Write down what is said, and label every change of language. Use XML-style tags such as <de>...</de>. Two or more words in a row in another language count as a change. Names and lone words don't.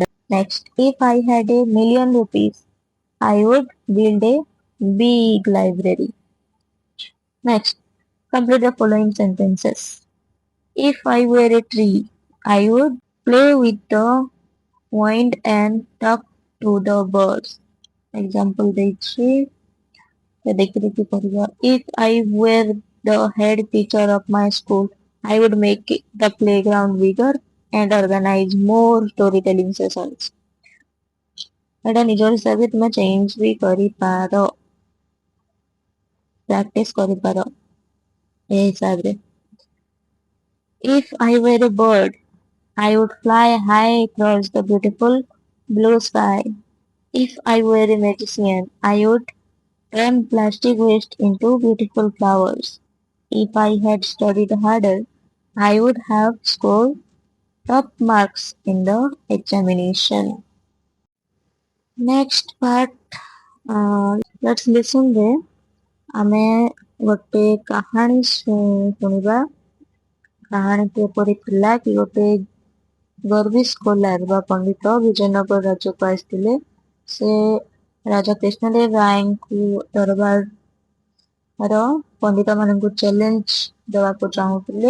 <en>Next, if I had a million rupees, I would build a big library. Next, complete the following sentences. If I were a tree, I would play with the wind and talk to the birds.</en> <or>Example ଦେଇଛି ତ ଦେଖି ଦେଖି କରିବା.</or> <en>If I were the head teacher of my school, I would make the playground bigger and organize more storytelling sessions.</en> <or>ଏଇଟା ନିଜ ହିସାବରେ ତୁମେ ଚେଞ୍ଜ ବି କରିପାର, ପ୍ରାକ୍ଟିସ କରିପାର ଏ ହିସାବରେ.</or> <en>If I were a bird, I would fly high across the beautiful blue sky. If I were a magician, I would turn plastic waste into beautiful flowers. If I had studied harder, I would have scored top marks in the examination. Next part, let's listen there.</en> <or>ଆମେ ଗୋଟେ କାହାଣୀ ଶୁଣିବା. କାହାଣୀଟି ଏପରି ଥିଲା କି ଗୋଟେ ଗର୍ବୀ ସ୍କଲାର ବା ପଣ୍ଡିତ ବିଜୟନଗର ରାଜ୍ୟକୁ ଆସିଥିଲେ. ସେ ରାଜା କୃଷ୍ଣଦେବ ରାୟଙ୍କୁ ଦରବାରର ପଣ୍ଡିତମାନଙ୍କୁ ଚ୍ୟାଲେଞ୍ଜ ଦେବାକୁ ଚାହୁଁଥିଲେ.</or>